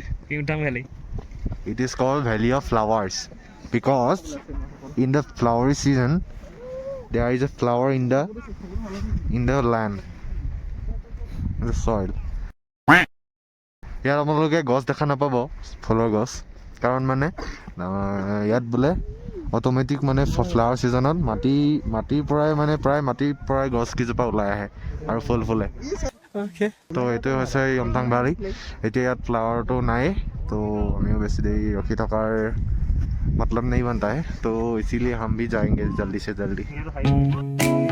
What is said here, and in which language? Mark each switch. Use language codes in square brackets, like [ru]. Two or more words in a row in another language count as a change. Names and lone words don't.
[en] Yumthang Valley. It is called Valley of Flowers because in the flowery season there is a flower in the land, in the soil. [as] ইয়াত আপোনালোকে গছ দেখা নাপাব ফুলৰ গছ কাৰণ মানে ইয়াত বোলে অট'মেটিক মানে ফ্লাৱাৰ ছিজনত মাটিৰ পৰাই মানে প্ৰায় মাটিৰ পৰাই গছ কেইজোপা ওলাই আহে আৰু ফুল ফুলে। তো এইটোৱে হৈছে য়ুমথাং ভ্যালি। এতিয়া ইয়াত ফ্লাৱাৰটো নাই, তো আমিও বেছি দেৰি ৰখি থকাৰ [hi] मतलब नहीं बनता है, तो इसीलिए हम भी जाएंगे जल्दी से जल्दी।